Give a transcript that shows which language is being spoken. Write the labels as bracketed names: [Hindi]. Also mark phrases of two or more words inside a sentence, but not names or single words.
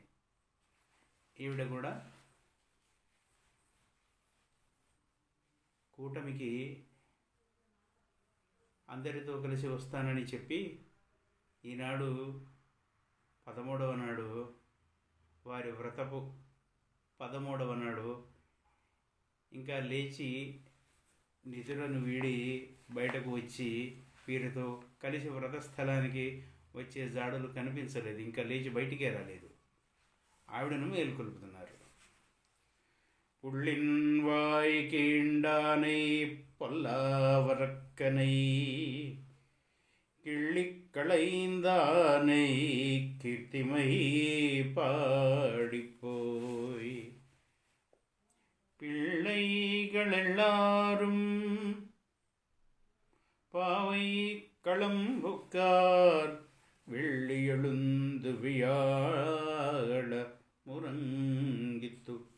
[Telugu] ఈవిడ కూడా కూటమికి అందరితో కలిసి వస్తానని చెప్పి ఈనాడు 13వ నాడు, వారి వ్రతపు 13వ నాడు ఇంకా లేచి నిధులను వీడి బయటకు వచ్చి వీరితో కలిసి వ్రతస్థలానికి వచ్చే జాడలు కనిపించలేదు. ఇంకా లేచి బయటికే రాలేదు. ఆవిడను మేలుకొల్పుతున్నారు. [Tamil] புள்ளின் வாயி கீண்டானை பொல்லாவரக்கனை கிள்ளிக்களைந்தானை கீர்த்திமை பாடிப்போய் பிள்ளைகளெல்லாரும் பாவை களம்புக்கார் வெள்ளியெழுந்து வியாழ முரங்கித்து